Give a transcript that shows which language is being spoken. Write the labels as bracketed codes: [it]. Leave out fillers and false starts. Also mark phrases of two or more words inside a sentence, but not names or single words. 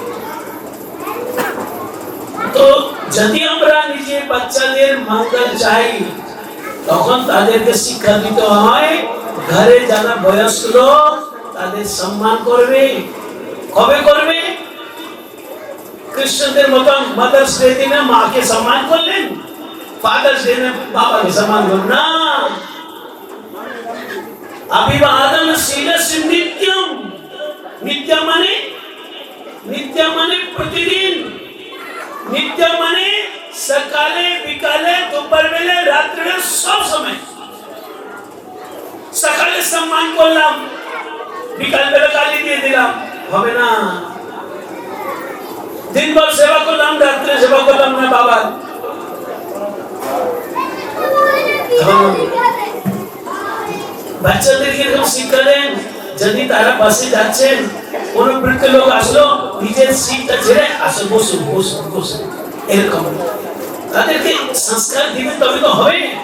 [bn] তো যদি আমরা নিজের বাচ্চাদের মঙ্গল চাই, তখন তাদেরকে শিক্ষা দিতে হয়, ঘরে যারা বয়স্ক লোক তাদের সম্মান করবে। কবে করবে? কৃষ্ণদের মতন [en] mothers day [bn] দিনে মাকে সম্মান করলেন, [en] fathers day [bn] বাবাকে সম্মান করলেন না। [sa] अभिवादनशीलस्य नित्यम। [bn] নিত্য মানে প্রতিদিন, নিত্য মানে সকালে বিকালে দুপুর বেলা রাত্রি মে সব সময়। সকালে সম্মান করলাম, বিকাল বেলা গালি দিয়ে দিলাম, হবে না। দিনভর সেবা করলাম, রাত্রে সেবা করলাম না বাবা। বাচ্চাদেরকে এরকম শিক্ষা দেন, যদি তারা বাসে যাচ্ছেন, কোন বৃদ্ধ লোক আসলো, নিজের সিটটা ছেড়ে আসো, বসুন বসুন বসুন, এরকম তাদেরকে সংস্কার দিতে তবে তো হবে।